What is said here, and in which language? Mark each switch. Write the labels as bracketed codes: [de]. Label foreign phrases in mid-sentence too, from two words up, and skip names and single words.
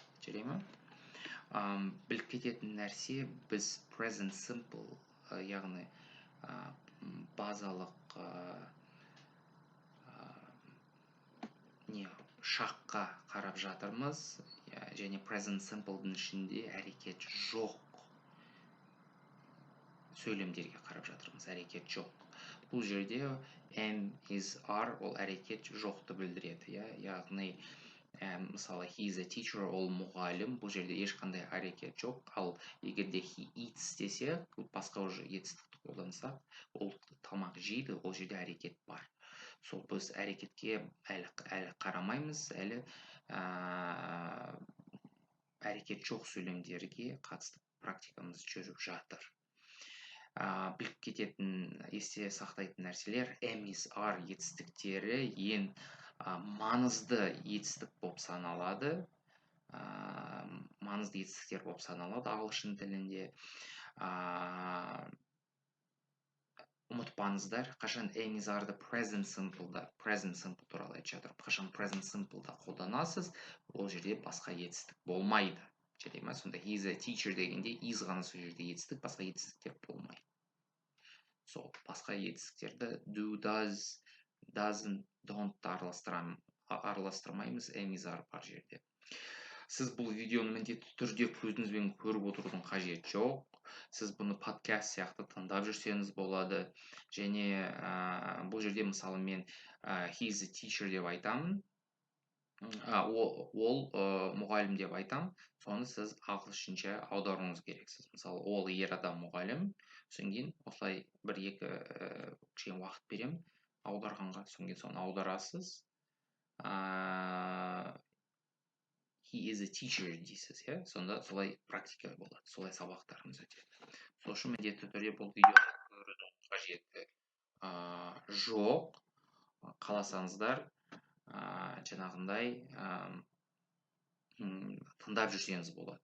[kk] Жарай ма? Біліп кететін нәрсе, біз [en] present simple, [kk] яғни базалық шаққа қарап жатырмыз, және [en] present simple'дың [kk] ішінде әрекет жоқ сөйлемдерге қарап жатырмыз, әрекет жоқ. Бұл жерде [en] am, is, are [kk] ол әрекет жоқты білдіреді. Яғни, мысалы, [en] he is a teacher, [kk] ол мұғалім, бұл жерде ешқандай әрекет жоқ. Ал егерде [en] he eats [kk] десе, басқа уже етістікті қолдансақ, ол тамақ жейді, ол жерде әрекет бар. Сол біз әрекетке әлі қарамаймыз, әлі әрекет жоқ сөйлемдерге қатысты практикамыз жүріп жатыр. Біліп кететін, есте сақтайтын нәрселер, [en] am, is, are [kk] етістіктері ең маңызды етістік болып саналады. Маңызды етістіктер болып саналады ағылшын тілінде. Ұмытпаңыздар, қашан [en] am, is, [kk] are-ды [en] present simple [kk] туралы айтып жатыр. Қашан [en] present simple- [kk] да қолданасыз, ол жерде басқа етістік болмайды. Жарай ма? Сонда [en] he is a teacher [kk] дегенде is ғана сол жерде етістік, басқа етістіктер болмайды. Сол басқа етістіктерді [en] do, does, doesn't, don't [kk] араластырмаймыз, [en] am, is, are [kk] бар жерде. Сіз бұл видеоны міндетті түрде көзіңізбен көріп отырудың қажеті жоқ. Сіз бұны подкаст сияқты тыңдап жүрсеңіз болады. Және бұл жерде мысалы мен [en] he is a teacher [kk] деп айтамын. Ол мұғалім деп айтам, соны сіз ағылшынша аударуыңыз керексіз. Мысалы, ол ер адам мұғалім, содан кейін осылай бір-екі кішкене уақыт берем аударғанға, содан кейін соны аударасыз. [en] He is a teacher [kk] дейсіз, сонда солай практика болады, солай сабақтарымыз өтеді. Сол үшін міндетті түрде бұл видеоны көрудің қажеті жоқ. Қаласаңыздар, жаңағындай тыңдап жүрсеңіз болады.